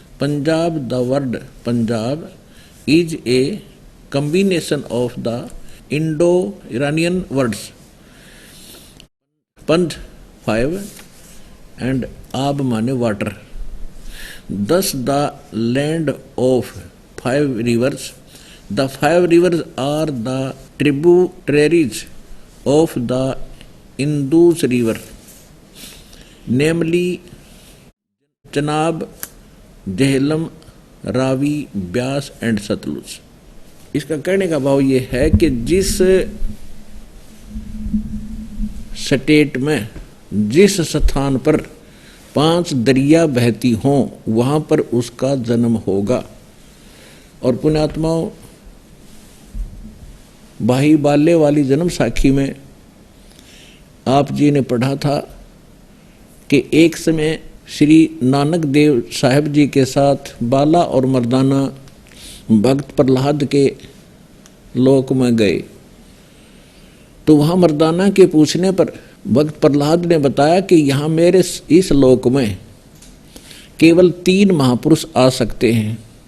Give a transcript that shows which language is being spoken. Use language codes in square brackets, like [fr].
[en] Punjab, the word Punjab is a combination of the Indo Iranian words पंज 5 and आब माने water. Thus the land of 5 rivers. The 5 rivers are the tributaries of the Indus river, namely Chenab, Jhelum, Ravi, Beas and Sutlej. [hi] इसका कहने का भाव ये है कि जिस स्टेट में, जिस स्थान पर 5 दरिया बहती हों वहां पर उसका जन्म होगा। और पुण्यात्माओं, भाई बाले वाली जन्म साखी में आप जी ने पढ़ा था कि एक समय श्री नानक देव साहब जी के साथ बाला और मर्दाना भक्त प्रहलाद के लोक में गए, तो वहां मर्दाना के पूछने पर भक्त प्रहलाद ने बताया कि यहाँ मेरे इस लोक में केवल 3 महापुरुष आ सकते हैं।